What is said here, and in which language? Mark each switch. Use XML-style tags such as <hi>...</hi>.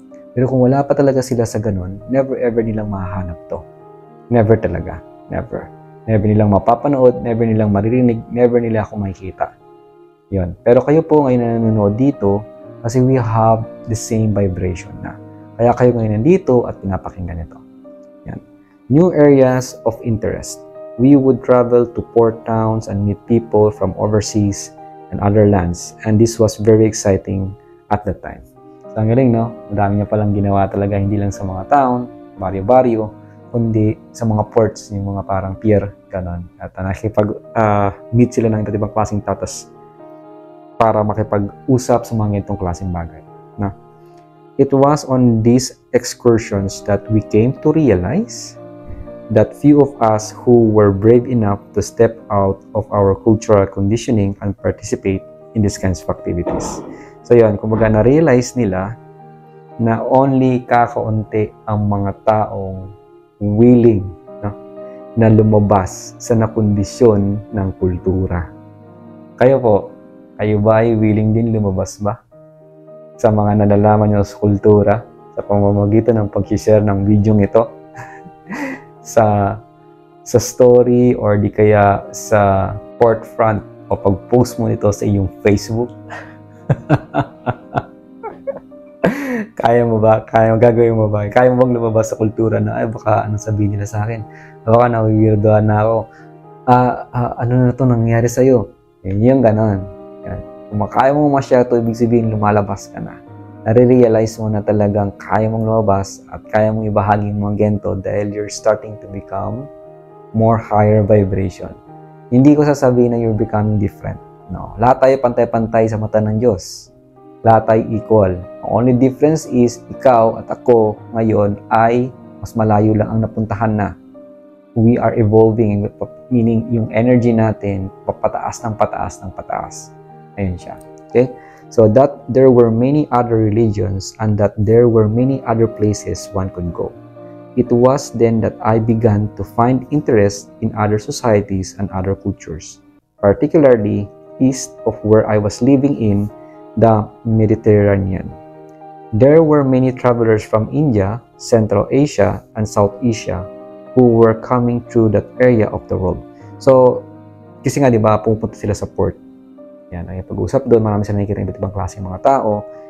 <tl>Pero kung wala pa talaga sila sa ganun,</tl> <en>never ever</en> <tl>nilang mahahanap to. Never talaga. Never. Never nilang mapapanood, never nilang maririnig, never nila ako makikita. Yun. Pero kayo po ngayon na nanonood dito kasi</tl> <en>we have the same vibration</en> <tl>na. Kaya kayo ngayon nandito at pinapakinggan ito. Yan.</tl> <en>New areas of interest. We would travel to port towns and meet people from overseas and other lands. And this was very exciting at that time.</en> <tl>So, ang galing, no? Madami niya palang ginawa talaga, hindi lang sa mga town, baryo-baryo, kundi sa mga ports, yung mga parang pier, ganon. At nakikipag-meet sila ng iba't ibang klaseng tatas para makipag-usap sa mga itong klaseng bagay. Na?</tl> <en>It was on these excursions that we came to realize that few of us who were brave enough to step out of our cultural conditioning and participate in these kinds of activities.</en> <tl>So yun, kumbaga na-realize nila na only kakaunti ang mga taong willing na lumabas sa nakondisyon ng kultura. Kayo po, kayo ba ay willing din lumabas ba? Sa mga nalalaman nyo sa kultura, sa pamamagitan ng pag-share ng video ito, sa story or di kaya sa forefront o pag-post mo nito sa iyong Facebook. Kaya mo ba? Gagawin mo ba? Kaya mo bang lumabas sa kultura na, ay baka ano sabihin nila sa akin? Baka nawiwirdoan na ako. Ano na ito nangyari sa'yo? Yung ganon. Yan. Kung kaya mo ma-share to, ibig sabihin lumalabas ka na. Nare-realize mo na talagang kaya mong lumabas at kaya mong ibahagi yung mga ganito dahil</tl> <en>you're starting to become more higher vibration.</en> <tl>Hindi ko sasabihin na</tl> <en>you're becoming different.</en> <tl>No. Lahat tayo pantay-pantay sa mata ng Diyos. Lahat tayo equal. Ang</tl> <en>only difference</en> <tl>is ikaw at ako ngayon ay mas malayo lang ang napuntahan na.</tl> <en>We are evolving, meaning</en> <tl>yung energy natin papataas ng pataas ng pataas. Ayun siya. Okay?</tl> <en>So that there were many other religions and that there were many other places one could go. It was then that I began to find interest in other societies and other cultures, particularly east of where I was living in the Mediterranean. There were many travelers from India, Central Asia, and South Asia who were coming through that area of the world.</en> <tl>So, kasi nga, di ba, pupunta sila sa port. Yan, ay pag-usap doon, marami sila nakikita iba't ibang klase ng mga tao.</tl>